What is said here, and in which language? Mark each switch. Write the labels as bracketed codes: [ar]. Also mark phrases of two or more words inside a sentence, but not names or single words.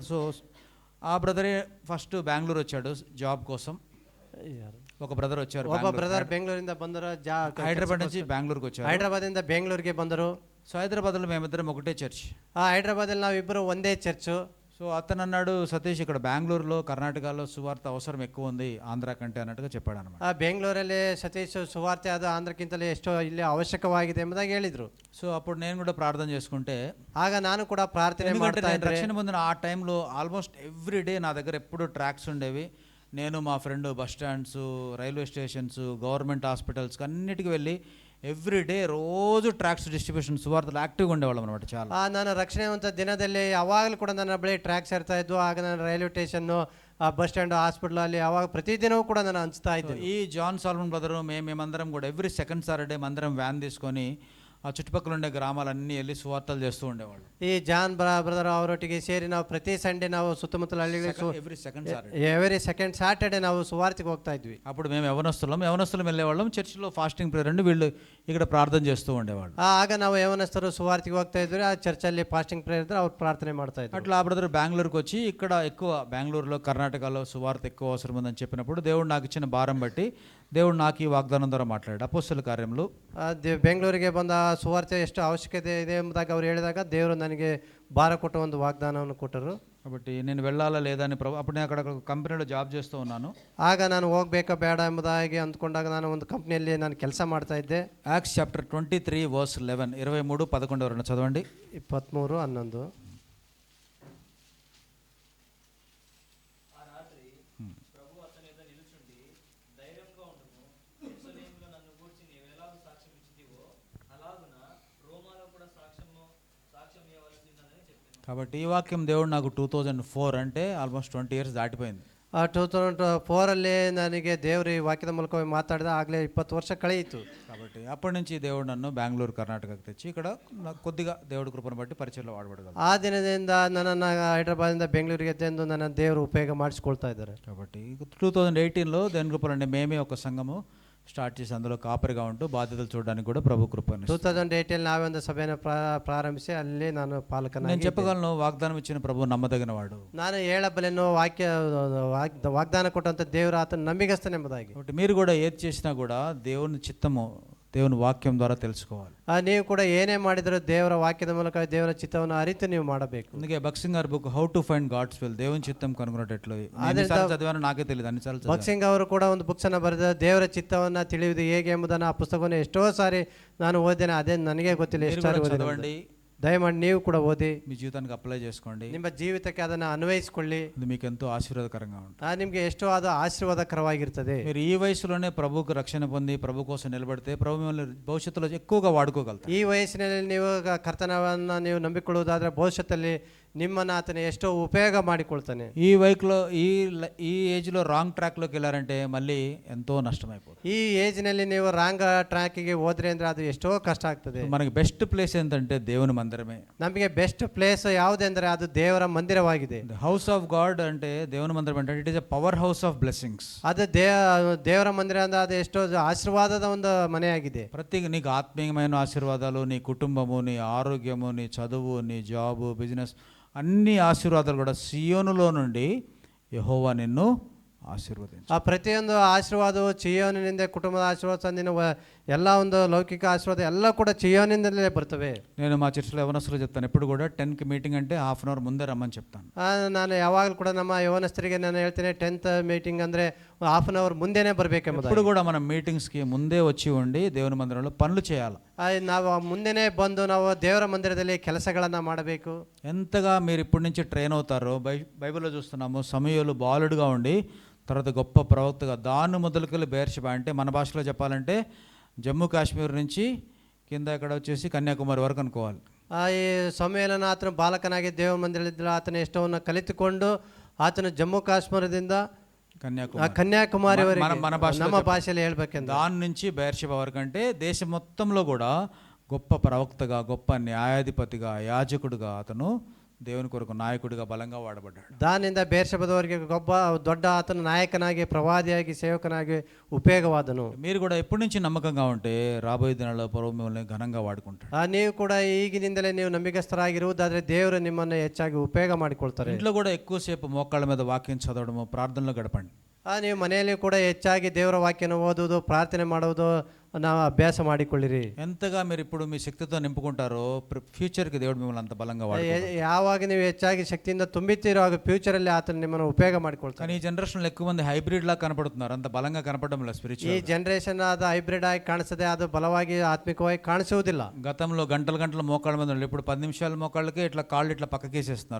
[te] సో ఆ బ్రదరే ఫస్ట్ బెంగళూరు వచ్చాడు జాబ్ కోసం. ఒక బ్రదర్ వచ్చారు, [kn] ಒಬ್ಬ ಬ್ರದರ್ ಬೆಂಗಳೂರಿಂದ ಬಂದರು. [te] హైదరాబాద్ నుంచి బెంగళూరుకి వచ్చారు. [kn] ಹೈದರಾಬಾದಿಂದ ಬೆಂಗಳೂರಿಗೆ ಬಂದರು. [te] సో హైదరాబాద్లో మేమిద్దరం ఒకటే చర్చ్. [kn] ಹೈದರಾಬಾದಲ್ಲಿ ನಾವಿಬ್ಬರು ಒಂದೇ ಚರ್ಚು. [te] సో అతను అన్నాడు, సతీష్ ఇక్కడ బెంగళూరులో, కర్ణాటకలో సువార్త అవసరం ఎక్కువ ఉంది ఆంధ్ర కంటే అన్నట్టుగా చెప్పాడు అనమాట. [kn] ಬೆಂಗಳೂರಲ್ಲಿ ಸತೀಶ್ ಸುವಾರ್ತೆ ಅದು ಆಂಧ್ರಕ್ಕಿಂತಲೇ ಎಷ್ಟೋ ಇಲ್ಲಿ ಅವಶ್ಯಕವಾಗಿದೆ ಎಂಬುದಾಗಿ ಹೇಳಿದ್ರು. [te] సో అప్పుడు నేను కూడా ప్రార్థన చేసుకుంటే, [kn] ಆಗ ನಾನು ಕೂಡ ಪ್ರಾರ್ಥನೆ ಮಾಡ್ತಾ ಇದ್ದೆ. [te] రక్షణ పొందిన ఆ టైంలో [en] almost every day [te] నా దగ్గర ఎప్పుడు ట్రాక్స్ ఉండేవి. నేను మా ఫ్రెండ్ [en] bus stands, railway stations, government hospitals [te] అన్నిటికీ వెళ్ళి [en] every day [te] రోజు [en] tracts distribution [te] సువార్తలు యాక్టివ్గా ఉండేవాళ్ళం అనమాట. చాలా [kn] ನಾನು ರಕ್ಷಣೆ ಹೊಂದ ದಿನದಲ್ಲಿ ಯಾವಾಗಲೂ ಕೂಡ ನನ್ನ ಬಳಿ ಟ್ರ್ಯಾಕ್ಸ್ ಇರ್ತಾ ಇದ್ವು. ಆಗ ನಾನು [en] railway station, bus stand, hospital [kn] ಅಲ್ಲಿ ಯಾವಾಗ ಪ್ರತಿದಿನವೂ ಕೂಡ ನಾನು ಹಂಚ್ತಾ ಇದ್ದೆ. [te] ఈ జాన్ సాల్మన్ బ్రదరు మేమందరం కూడా [en] every second Saturday [te] మందరం వ్యాన్ తీసుకొని ఆ చుట్టుపక్కల ఉండే గ్రామాలన్నీ వెళ్ళి సువార్తలు చేస్తూ ఉండేవాళ్ళు. [kn] ಈ ಜಾನ್ ಬ್ರದರ್ ಅವರೊಟ್ಟಿಗೆ ಸೇರಿ ನಾವು ಪ್ರತಿ ಸಂಡೇ ನಾವು ಸುತ್ತಮುತ್ತಲ [en] every second Saturday, every second Saturday [kn] ನಾವು ಸುವಾರ್ತೆಗೆ ಹೋಗ್ತಾ ಇದ್ವಿ. [te] అప్పుడు మేము యవనస్తులం వెళ్ళేవాళ్ళం. చర్చిలో [en] fasting prayer [te] అండి, వీళ్ళు ఇక్కడ ప్రార్థన చేస్తూ ఉండేవాళ్ళు. [kn] ಆಗ ನಾವು ಯವನಸ್ಥರು ಸುವಾರ್ತೆಗೆ ಹೋಗ್ತಾ ಇದ್ವಿ. ಆ ಚರ್ಚಲ್ಲಿ [en] fasting prayer [kn] ಇದ್ರೆ ಅವ್ರು ಪ್ರಾರ್ಥನೆ ಮಾಡ್ತಾ ಇದ್ರು. [te] అట్లా ఆ బ్రదర్ బెంగళూరుకి వచ్చి ఇక్కడ ఎక్కువ బెంగళూరులో, కర్ణాటకలో సువార్త ఎక్కువ అవసరం ఉందని చెప్పినప్పుడు దేవుడు నాకు ఇచ్చిన భారం బట్టి దేవుడు నాకు ఈ వాగ్దానం ద్వారా మాట్లాడాడు. అపోస్తల కార్యములు [kn] ಬೆಂಗಳೂರಿಗೆ ಬಂದ ಸುವಾರ್ತೆ ಎಷ್ಟು ಅವಶ್ಯಕತೆ ಇದೆ ಎಂಬುದಾಗಿ ಅವ್ರು ಹೇಳಿದಾಗ ದೇವರು ನನಗೆ ಭಾರ ಕೊಟ್ಟ ಒಂದು ವಾಗ್ದಾನವನ್ನು ಕೊಟ್ಟರು. [te] కాబట్టి నేను వెళ్ళాలా లేదా అని ప్రభు, అప్పుడు నేను అక్కడ ఒక కంపెనీలో జాబ్ చేస్తూ ఉన్నాను. [kn] ಆಗ ನಾನು ಹೋಗ್ಬೇಕಾ ಬೇಡ ಎಂಬುದಾಗಿ ಅಂದ್ಕೊಂಡಾಗ ನಾನು ಒಂದು ಕಂಪ್ನಿಯಲ್ಲಿ ನಾನು ಕೆಲಸ ಮಾಡ್ತಾ ಇದ್ದೆ. [en] Acts chapter 23 verse 11, [te] 23:11 ఎవరైనా చదవండి. 23:11. ఆ రాత్రి ప్రభు అతని ఎదుట నిలుచుండి, ధైర్యంగా ఉండుము, యెరూషలేములో నన్ను గూర్చి నీవెలాగూ సాక్ష్యం ఇచ్చితివో అలాగున రోమాలో కూడా సాక్ష్యం ఇవ్వవలసినదని చెప్పాను. కాబట్టి ఈ వాక్యం దేవుడు నాకు 2004 అంటే [en] almost 20 years [te] దాటిపోయింది. [kn] 2004 ನನಗೆ ದೇವರು ಈ ವಾಕ್ಯದ ಮೂಲಕ ಮಾತಾಡಿದ ಆಗಲೇ 20 ವರ್ಷ ಕಳೆಯಿತು. [te] కాబట్టి అప్పటి నుంచి దేవుడు నన్ను బెంగళూరు కర్ణాటకకు తెచ్చి ఇక్కడ నాకు కొద్దిగా దేవుడి కృపను బట్టి పరిచయంలో వాడబడగలరు. [kn] ಆ ದಿನದಿಂದ ನನ್ನನ್ನು ಹೈದರಾಬಾದಿಂದ ಬೆಂಗಳೂರಿಗೆ ತಂದು ನನ್ನ ದೇವರು ಉಪಯೋಗ ಮಾಡಿಸ್ಕೊಳ್ತಾ ಇದ್ದಾರೆ. [te] కాబట్టి 2018లో దేవుని కృపలో మేమే ఒక సంఘము స్టార్ట్ చేసి అందులో కాపరిగా ఉంటూ బాధ్యతలు చూడడానికి కూడా ప్రభు కృపను. [kn] 2018 ನಾವೇ ಒಂದು ಸಭೆಯನ್ನು ಪ್ರಾರಂಭಿಸಿ ಅಲ್ಲಿ ನಾನು [te] నేను [kn] ಪಾಲಕನಾಗಿ [te] చెప్పగలను, వాగ్దానం ఇచ్చిన ప్రభు నమ్మదగిన వాడు. [kn] ನಾನು ಹೇಳಬಲ್ಲೆನು ವಾಗ್ದಾನ ಕೊಟ್ಟಂತ ದೇವರು ಆತನ ನಂಬಿಗಸ್ತನೆಂಬುದಾಗಿ. [te] కాబట్టి మీరు కూడా ఏది చేసినా కూడా దేవుని చిత్తము దేవుని వాక్యం ద్వారా తెలుసుకోవాలి. [kn] ನೀವು ಕೂಡ ಏನೇ ಮಾಡಿದರೂ ದೇವರ ವಾಕ್ಯದ ಮೂಲಕ ದೇವರ ಚಿತ್ತವನ್ನು ಅರಿತು ನೀವು ಮಾಡಬೇಕು. [te] అందుకే భక్సింగ్ గారి బుక్ హౌ టు ఫైండ్ గాడ్స్ విల్, దేవుని చిత్తం కనుగొనేటట్లు ఎన్నిసార్లు చదివానో నాకే తెలియదు, అన్నిసార్లు చదివాను. [kn] ಭಕ್ಸಿಂಗ್ ಅವರು ಕೂಡ ಒಂದು ಬುಕ್ಸ್ ಅನ್ನು ಬರೆದ ದೇವರ ಚಿತ್ತವನ್ನು ತಿಳಿಯುವುದು ಹೇಗೆ ಎಂಬುದನ್ನು ಆ ಪುಸ್ತಕವನ್ನು ಎಷ್ಟೋ ಸಾರಿ ನಾನು ಓದಿದ್ದೇನೆ. ಅದೇ ನನಗೆ ಗೊತ್ತಿಲ್ಲ ಎಷ್ಟು ಸಾರಿ ಓದಿದ್ದೇನೆ. [te] చదవండి, [kn] ದಯಮಾಡಿ ನೀವು ಕೂಡ ಓದಿ [te] మీ జీవితానికి అప్లై చేసుకోండి. [kn] ನಿಮ್ಮ ಜೀವಿತಕ್ಕೆ ಅದನ್ನು ಅನ್ವಯಿಸಿಕೊಳ್ಳಿ. [te] ఇది మీకు ఎంతో ఆశీర్వాదకరంగా ఉంటుంది. [kn] ನಿಮಗೆ ಎಷ್ಟೋ ಅದು ಆಶೀರ್ವಾದಕರವಾಗಿರ್ತದೆ. [te] మీరు ఈ వయసులోనే ప్రభువుకు రక్షణ పొంది ప్రభు కోసం నిలబడితే ప్రభు మిమ్మల్ని భవిష్యత్తులో ఎక్కువగా వాడుకోగలుగుతారు. [kn] ಈ ವಯಸ್ಸಿನಲ್ಲಿ ನೀವು ಕರ್ತನವನ್ನು ನೀವು ನಂಬಿಕೊಳ್ಳುವುದಾದ್ರೆ ಭವಿಷ್ಯತ್ತಲ್ಲಿ ನಿಮ್ಮನ್ನು ಆತನ ಎಷ್ಟೋ ಉಪಯೋಗ ಮಾಡಿಕೊಳ್ತಾನೆ. [te] ఈ ఈ ఏజ్లో [en] wrong track [te] వెళ్ళారంటే మళ్ళీ ఎంతో నష్టమైపోతుంది. [kn] ಈ ಏಜ್ನಲ್ಲಿ ನೀವು [en] wrong track [kn] ಹೋದ್ರೆ ಅಂದ್ರೆ ಅದು ಎಷ್ಟೋ ಕಷ್ಟ ಆಗ್ತದೆ. [te] మనకి [en] best place [te] ఏంటంటే దేవుని మందిరమే. [kn] ನಮಗೆ [en] best place [kn] ಯಾವುದೆಂದರೆ ಅದು ದೇವರ ಮಂದಿರವಾಗಿದೆ. [en] house of God [te] అంటే దేవుని మందిరం అంటే [en] it is a power house of blessings. [kn] ಅದು ದೇವರ ಮಂದಿರ ಅಂದ್ರೆ ಅದು ಎಷ್ಟೋ ಆಶೀರ್ವಾದದ ಒಂದು ಮನೆಯಾಗಿದೆ. [te] ప్రతి నీకు ఆత్మీయమైన ఆశీర్వాదాలు, నీ కుటుంబము, నీ ఆరోగ్యము, నీ చదువు, నీ జాబు, బిజినెస్, అన్ని ఆశీర్వాదాలు కూడా సియోనులో నుండి యెహోవా నిన్ను ఆశీర్వదించు. [kn] ಆ ಪ್ರತಿಯೊಂದು ಆಶೀರ್ವಾದವು ಚಿಯೋನಿನಿಂದ, ಕುಟುಂಬದ ಆಶೀರ್ವಾದ, ನಿನ್ನ ಎಲ್ಲ ಒಂದು ಲೌಕಿಕ ಆಶೀರ್ವಾದ ಎಲ್ಲ ಕೂಡ ಚಿಯೋನಿಂದಲೇ ಬರ್ತವೆ. [te] నేను మా చర్చిలో యవనస్తులు చెప్తాను, ఎప్పుడు కూడా 10కి మీటింగ్ అంటే [en] half an hour [te] ముందే రమ్మని చెప్తాను. [kn] ನಾನು ಯಾವಾಗಲೂ ಕೂಡ ನಮ್ಮ ಯವನಸ್ಥರಿಗೆ ನಾನು ಹೇಳ್ತೇನೆ 10th ಮೀಟಿಂಗ್ ಅಂದರೆ [en] half an hour [kn] ಮುಂದೆನೇ ಬರಬೇಕೆಂಬುದು. [te] ఇప్పుడు కూడా మనం మీటింగ్స్కి ముందే వచ్చి ఉండి దేవుని మందిరంలో పనులు చేయాలి. [kn] ನಾವು ముందೆನೇ ಬಂದು ನಾವು దేవర మందిరದಲ್ಲಿ ಕೆಲಸಗಳನ್ನು ಮಾಡಬೇಕು. [te] ఎంతగా మీరు ఇప్పటి నుంచి ట్రైన్ అవుతారో బైబిల్లో చూస్తున్నాము. సమూయేలు బాలుడుగా ఉండి తర్వాత గొప్ప ప్రవక్తగా, దాన్ని మొదలుకెళ్ళి బెర్షెబా అంటే మన భాషలో చెప్పాలంటే జమ్మూ కాశ్మీర్ నుంచి కింద ఇక్కడ వచ్చేసి ಕನ್ಯಾಕುಮಾರಿ ವರೆಗೂ ಅನ್ಕೋవాలి. [kn] ಈ ಸಮಯಲನ ಆತನ ಬಾಲಕನಾಗಿ ದೇವ ಮಂದಿರದಲ್ಲಿ ಆತನ ಎಷ್ಟವನ್ನು ಕಲಿತುಕೊಂಡು ಆತನ ಜಮ್ಮು ಕಾಶ್ಮೀರದಿಂದ ಕನ್ಯಾಕುಮಾರಿ ನಮ್ಮ భాషలో ಹೇಳ್ಬೇಕೆಂದ್ರೆ [te] దాని నుంచి బెర్షెబా వరకు అంటే దేశం మొత్తంలో కూడా గొప్ప ప్రవక్తగా, గొప్ప న్యాయాధిపతిగా, యాజకుడుగా అతను దేవుని కొరకు నాయకుడిగా బలంగా వాడబడ్డాడు. [kn] దానింದ ಬೇರ್ಷೆಬದವರಿಗೆ ಒಬ್ಬ ದೊಡ್ಡ ಆತನ ನಾಯಕನಾಗಿ, ಪ್ರವಾದಿಯಾಗಿ, ಸೇವಕನಾಗಿ ಉಪಯೋಗವಾದನು. [te] మీరు కూడా ఎప్పటి నుంచి నమ్మకంగా ఉంటే రాబోయే దినాల్లో ప్రభు మిమ్మల్ని ఘనంగా వాడుకుంటాడు. [kn] ನೀವು ಕೂಡ ಈಗಿನಿಂದಲೇ ನೀವು ನಂಬಿಕಸ್ಥರಾಗಿರುವುದಾದ್ರೆ ದೇವರು ನಿಮ್ಮನ್ನು ಹೆಚ್ಚಾಗಿ ಉಪಯೋಗ ಮಾಡಿಕೊಳ್ತಾರೆ. [te] ఇంట్లో కూడా ఎక్కువసేపు మోకాళ్ళ మీద వాక్యం చదవడము, ప్రార్థనలో గడపండి. [kn] ನೀವು ಮನೆಯಲ್ಲಿ ಕೂಡ ಹೆಚ್ಚಾಗಿ ದೇವರ ವಾಕ್ಯನ ಓದುವುದು, ಪ್ರಾರ್ಥನೆ ಮಾಡುವುದು ನಾವು ಅಭ್ಯಾಸ ಮಾಡಿಕೊಳ್ಳಿರಿ. [te] ఎంతగా మీరు ఇప్పుడు మీ శక్తితో నింపుకుంటారో ఫ్యూచర్కి దేవుడు మిమ్మల్ని అంత బలంగా వాడుకుంటాడు. [kn] ಯಾವಾಗ ನೀವು ಹೆಚ್ಚಾಗಿ ಶಕ್ತಿಯಿಂದ ತುಂಬಿತೀರೋ ಆಗ ಫ್ಯೂಚರಲ್ಲಿ ಆತನ ನಿಮ್ಮನ್ನು ಉಪಯೋಗ ಮಾಡಿಕೊಳ್ತಾರೆ. [te] కానీ ఈ జనరేషన్లో ఎక్కువ మంది హైబ్రిడ్ లా కనపడుతున్నారు, అంత బలంగా కనపడడం లేదు. [kn] ಈ స్పిరిచువల్ ಜನರೇಷನ್ ಅದು ಹೈಬ್ರಿಡ್ ಆಗಿ ಕಾಣಿಸ್ತದೆ, ಅದು ಬಲವಾಗಿ ಆತ್ಮಿಕವಾಗಿ ಕಾಣಿಸುವುದಿಲ್ಲ. [te] గతంలో గంటలు మోకాళ్ళ మీద ఉండాలి, ఇప్పుడు 10 నిమిషాల మోకాళ్ళకి ఇట్లా కాళ్ళు ఇట్లా పక్కకేసేస్తున్నారు.